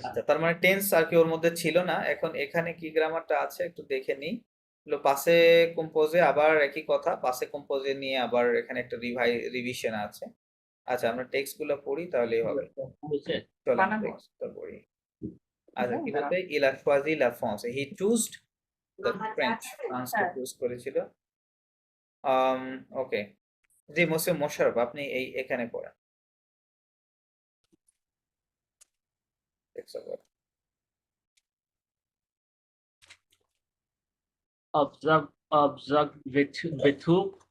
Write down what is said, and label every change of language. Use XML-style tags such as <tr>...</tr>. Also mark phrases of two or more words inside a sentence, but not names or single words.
<bn>আচ্ছা, তার মানে টেন্স আর কি ওর মধ্যে ছিল না। এখন এখানে কি গ্রামারটা আছে একটু দেখে নিই।</bn> <fr>passé composé</fr> <bn>আবার একই কথা,</bn> <fr>passé composé</fr> <bn>নিয়ে আবার এখানে একটা রিভিশন আছে। আচ্ছা, আমরা টেক্সট গুলো পড়ি তাহলেই হবে। বুঝছে? চলেন টেক্সটটা পড়ি। আচ্ছা, কি বলতে,</bn> <fr>Elle a choisi la France,</fr> <en>he chose the French,</en> <bn>ফ্রান্সকে চুজ করেছিল। ওকে, জি মোশাররফ, আপনি এখানে পড়েন।</bn> <fr>Observe</fr>